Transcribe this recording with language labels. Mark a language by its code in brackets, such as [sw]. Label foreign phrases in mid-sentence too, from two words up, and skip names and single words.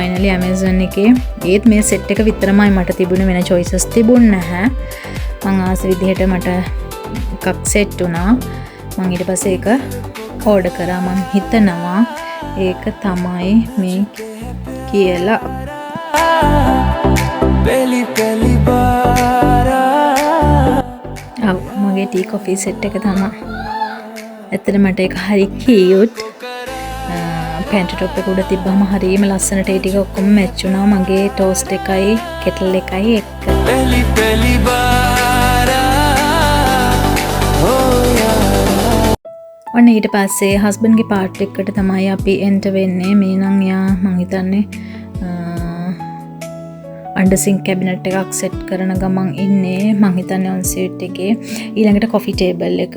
[si] finally Amazon එකේ ඒත් මේ set එක විතරමයි මට තිබුණේ, වෙන choices තිබුණ නැහැ. මං ආස විදිහට මට එකක් set වුණා. මං ඊට පස්සේ ඒක order කරා. මං හිතනවා ඒක තමයි මේ කියලා. [hi] पहली पहली बार [si] මගේ [en] tea coffee set [si] එක තමයි. ඇත්තට මට ඒක හරි කියුට්. [en] pant top [si] එක උඩ තිබ්බම හරියම ලස්සනට ඒ ටික ඔක්කොම මැච් වුණා මගේ ටෝස්ට් එකයි කෙටල් එකයි එක්ක. [hi] पहली पहली बार [si] ඔන්න ඊට පස්සේ හස්බන්ඩ්ගේ පාර්ට් එකකට තමයි අපි එන්ටර් වෙන්නේ. මේ නම් යා මං හිතන්නේ [en] undersink cabinet [si] එකක් සෙට් කරන ගමන් ඉන්නේ. මං හිතන්නේ [en] on seat [si] එකේ. ඊළඟට [en] coffee table [si] එක.